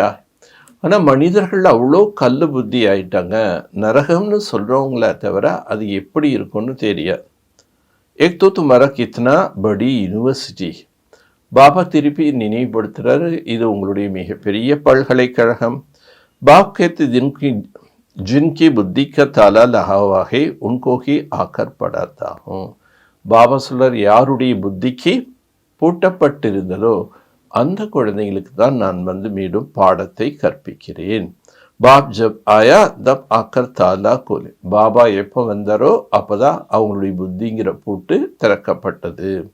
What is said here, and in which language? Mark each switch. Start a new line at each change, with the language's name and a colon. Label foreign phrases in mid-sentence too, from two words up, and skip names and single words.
Tamil: ஆனால் மனிதர்கள் அவ்வளோ கல் புத்தி ஆயிட்டாங்க. நரகம்னு சொல்கிறவங்கள தவிர அது எப்படி இருக்கும்னு தெரியாது.
Hindi: एक तो तुम्हारा कितना बड़ी यूनिवर्सिटी.
Tamil: பாபா திருப்பி நினைவுபடுத்துகிறாரு, இது உங்களுடைய மிகப்பெரிய பல்கலைக்கழகம்.
Hindi: बाप कहते जिनकी जिनकी बुद्धि का ताला लगा हुआ है उनको ही आकर पढ़ाता हूँ.
Tamil: பாபா சொல்றார், யாருடைய புத்திக்கு பூட்டப்பட்டிருந்ததோ அந்த குழந்தைங்களுக்கு தான் நான் வந்து மீண்டும் பாடத்தை கற்பிக்கிறேன்.
Hindi: बाप जब आया तब आकर ताला खोले.
Tamil: பாபா எப்போ வந்தாரோ அப்போதான் அவங்களுடைய புத்திங்கிற பூட்டு திறக்கப்பட்டது.